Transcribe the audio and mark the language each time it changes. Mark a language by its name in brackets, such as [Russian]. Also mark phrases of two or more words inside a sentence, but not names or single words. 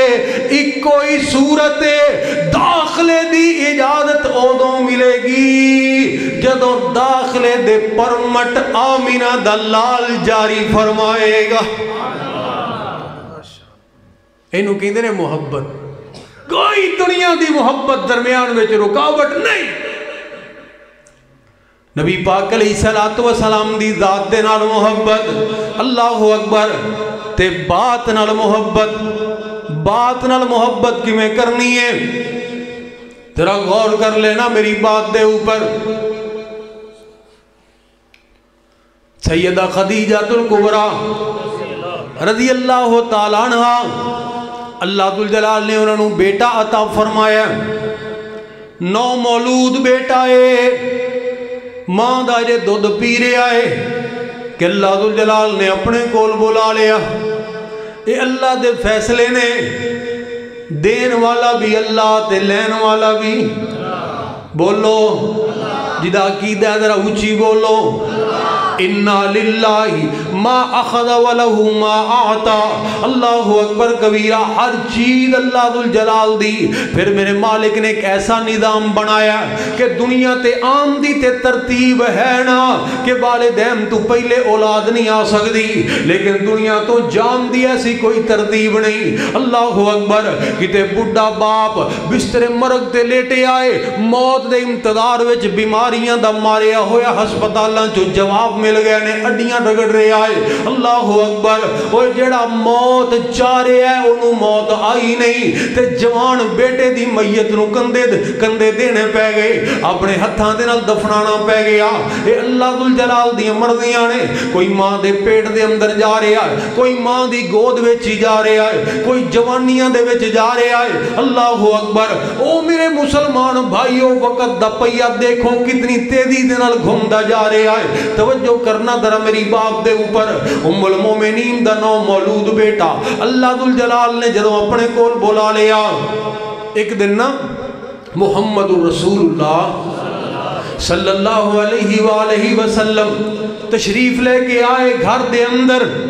[Punjabi] ہے داخلے دی اجازت اودوں ملے گی جدوں داخلے دے پرمٹ آمینہ دلال جاری فرمائے گا اینو کہندے نے محبت کوئی دنیا دی محبت درمیان وچ رکاوٹ نہیں نبی پاک [Arabic] علیہ الصلوۃ والسلام [Punjabi] دی ذات دے نال محبت [Arabic] اللہ اکبر [Punjabi] تے بات نال محبت کیویں کرنی ہے تیرا غور کر لینا میری بات دے اوپر سیدہ خدیجہ الکبریٰ [Arabic] رضی اللہ تعالیٰ عنہ [Punjabi] اللہ ذوالجلال نے انہوں نے بیٹا عطا فرمایا نو مولود بیٹا ہے ماں دا جے دودھ پی رہا ہے کہ اللہ ذوالجلال نے اپنے کول بلا لیا اے اللہ دے فیصلے نے دین والا بھی اللہ تے لین والا بھی بولو جدا عقیدہ ذرا اونچی بولو [Arabic] انا للہ ما اخذ ولہ ما اعطا اللہ اکبر کبیرہ [Punjabi] ہر چیز اللہ ذوالجلال دی پھر میرے مالک نے ایک ایسا نظام بنایا کہ دنیا تے عام دی تے ترتیب ہے نا کہ والدین تو پہلے اولاد نہیں آ سکتی لیکن دنیا تو جان دی ایسی کوئی ترتیب نہیں [Arabic] اللہ اکبر [Punjabi] کتے بڑھا باپ بستر مرگ تے لیٹے آئے موت دے انتظار وچ بیماریاں دا ماریا ہویا ہسپتالاں چو جواب مل گئے نے اڈیاں رگڑ رہے آئے [Arabic] اللہ اکبر [Punjabi] وہ جڑا موت چاہ رہے ہے انہوں موت آئی نہیں تے جوان بیٹے دی میت نو کندے دینے پہ گئے اپنے ہتھاں دے نال دفنانا پہ گیا اے اللہ ذوالجلال دی مرضیاں نے کوئی ماں دے پیٹ دے اندر جا رہا ہے کوئی ماں دی گود وچ جا رہا ہے کوئی جوانیاں دے وچ جا رہا ہے [Arabic] اللہ اکبر [Punjabi] او میرے مسلمان بھائیو وقت دا پہیا دیکھو کتنی تیزی دے نال گھومدا جا رہا ہے توجہ کرنا ذرا میری باپ دے اوپر [Arabic] ام المومنین [Punjabi] دا نو مولود بیٹا اللہ ذوالجلال نے جدوں اپنے کول بلا لیا ایک دن نا محمد [Arabic] رسول اللہ صلی اللہ علیہ وآلہ وسلم [Punjabi] تشریف لے کے آئے گھر دے اندر